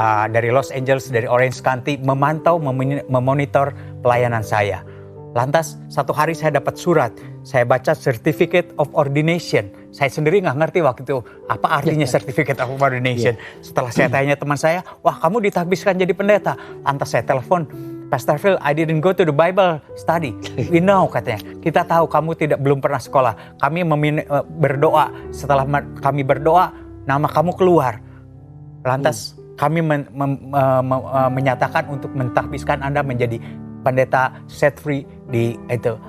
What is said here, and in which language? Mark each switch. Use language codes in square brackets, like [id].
[id] Dari Los Angeles, dari Orange County, memantau, memonitor pelayanan saya. Lantas satu hari saya dapat surat, saya baca Certificate of Ordination. Saya sendiri nggak ngerti waktu itu apa artinya Certificate of Ordination. Setelah saya tanya teman saya, wah kamu ditahbiskan jadi pendeta. Lantas saya telepon, [en] Pastor Phil, I didn't go to the Bible study. We know, [id] katanya. Kita tahu kamu belum pernah sekolah. Kami berdoa. Setelah kami berdoa, nama kamu keluar. Lantas kami menyatakan untuk mentahbiskan Anda menjadi pendeta set free di itu.